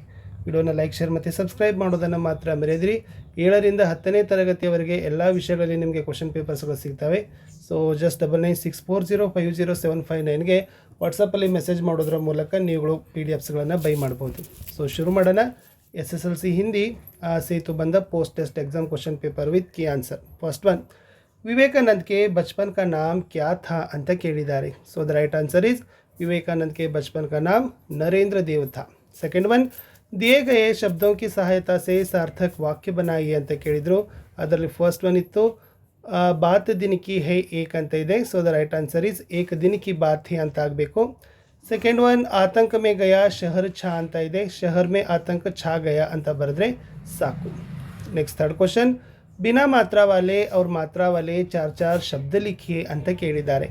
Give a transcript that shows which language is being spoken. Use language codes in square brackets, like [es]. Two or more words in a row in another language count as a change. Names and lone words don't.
[kn] ವಿಡಿಯೋನ ಲೈಕ್, ಶೇರ್ ಮತ್ತು ಸಬ್ಸ್ಕ್ರೈಬ್ ಮಾಡೋದನ್ನು ಮಾತ್ರ ಮರೆಯದಿರಿ. 7ರಿಂದ 10ನೇ ತರಗತಿಯವರೆಗೆ ಎಲ್ಲ ವಿಷಯಗಳಲ್ಲಿ ನಿಮಗೆ [en] question papers [kn] ಸಿಗ್ತವೆ. [en] so just [kn] 9964050759ಗೆ ವಾಟ್ಸಪ್ಪಲ್ಲಿ ಮೆಸೇಜ್ ಮಾಡೋದ್ರ ಮೂಲಕ ನೀವುಗಳು PDFಸ್ಗಳನ್ನು ಬೈ ಮಾಡ್ಬೋದು. ಸೊ ಶುರು ಮಾಡೋಣ. SSLC ಹಿಂದಿ ಸೇತುಬಂಧ [en] post test exam question paper with key answer. first one, [hi] विवेकानंद के बचपन का नाम क्या था [kn] ಅಂತ ಕೇಳಿದ್ದಾರೆ. [en] so the right answer is [hi] विवेकानंद के बचपन का नाम नरेंद्र देव था. [en] second one, [hi] दिए गए शब्दों की सहायता से सार्थक वाक्य बनाइए [kn] ಅಂತ ಕೇಳಿದ್ರು. [hi] ಅದರಲ್ಲಿ [en] first one [hi] ಇತ್ತು बात दिन की है एक [kn] ಅಂತ ಇದೆ. [en] so the right answer is [hi] एक दिन की बात है [kn] ಅಂತ ಆಗಬೇಕು. [en] second one, [hi] आतंक में गया शहर छा [kn] ಅಂತ ಇದೆ. [hi] शहर में आतंक छा गया [kn] ಅಂತ ಬರೆದ್ರೆ ಸಾಕು. [en] next third question, [hi] बिना मात्रा वाले और मात्रा वाले चार चार शब्द लिखिए [kn] ಅಂತ ಕೇಳಿದ್ದಾರೆ.